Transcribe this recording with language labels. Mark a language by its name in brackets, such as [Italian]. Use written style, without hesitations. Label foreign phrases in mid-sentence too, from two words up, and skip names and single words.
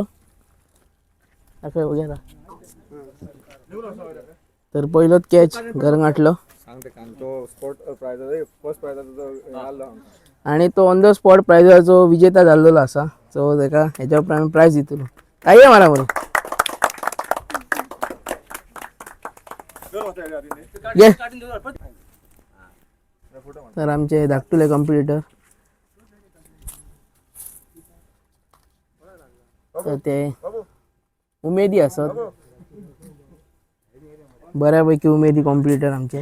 [Konkani] दाखय बघया. तर पहिलोच कॅच गरंगाटलो आणि तो [English] on the spot [Konkani] प्रायजाचो विजेता जाल्लो आसा. सो तेका हेच्या उपरांत प्रायज दितलो. काय आहे मला बरं घे. तर आमचे धाकटुले कॉम्पिटिटर तर ते उमेदी असत बऱ्यापैकी उमेदी कॉम्पिटिटर आमचे.